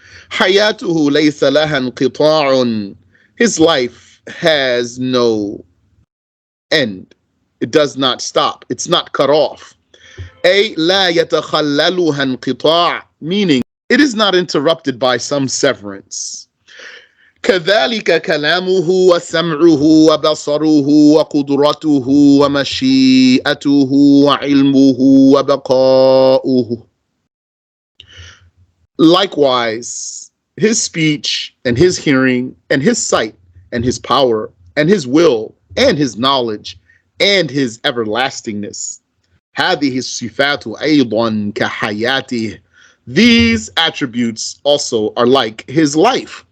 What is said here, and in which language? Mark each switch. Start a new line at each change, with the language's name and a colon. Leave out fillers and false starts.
Arabic: حَيَاتُهُ لَيْسَ لَهَا انْقِطَاعٌ.
English: His life has no end. It does not stop. It's not cut off.
Arabic: أي لا يتخللها انقطاع,
English: meaning it is not interrupted by some severance.
Arabic: كذلك كلامه وسمعه وبصره وقدرته ومشيئته وعلمه وبقاؤه.
English: Likewise, his speech and his hearing and his sight and his power and his will and his knowledge and his everlastingness.
Arabic: هذه الصفات أيضا كحياته.
English: These attributes also are like his life.